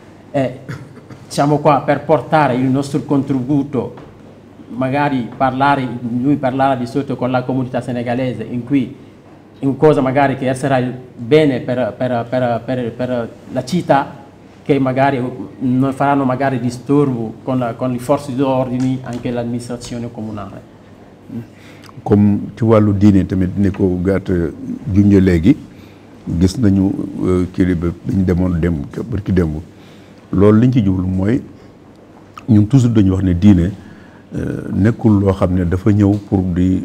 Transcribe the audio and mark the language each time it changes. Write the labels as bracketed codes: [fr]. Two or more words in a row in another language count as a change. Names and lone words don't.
[it] siamo qua per portare il nostro contributo, magari lui parlava di solito con la comunità senegalese in cui in cosa magari che sarà bene per la città, che magari non faranno magari disturbo con le forze d'ordine, anche l'amministrazione comunale. [wo] Comme ci wàllu diine tamit ni ko gàtt junjee léegi gis nañu kilifa bi ñu demoon barki démb loolu liñ ci jublu mooy ñun toujours dañu wax ne diine nekkul loo xam ne dafa ñëw pour di